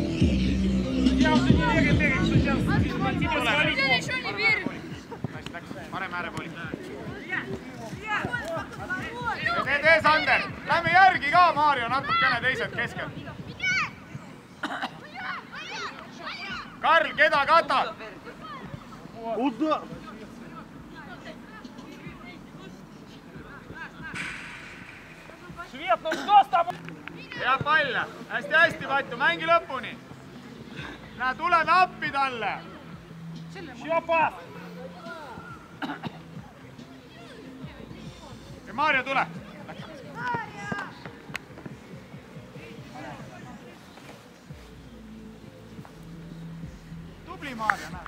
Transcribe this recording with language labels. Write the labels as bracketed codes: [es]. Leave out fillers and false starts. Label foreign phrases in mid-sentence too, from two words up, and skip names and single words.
[et] Parem äärepooli. Tee, Sander. Lähme järgi ka, Maarja, natukene teised keskel. Karl, keda katad? [ru] Куда? Швед, ну что с тобой? [et] Hea pall. Hästi, Patu, mängi lõpuni. Näe, tuleme appi talle. [ru] Еще пас. [et] Ja Maarja, tule. Tubli, Maarja, näed.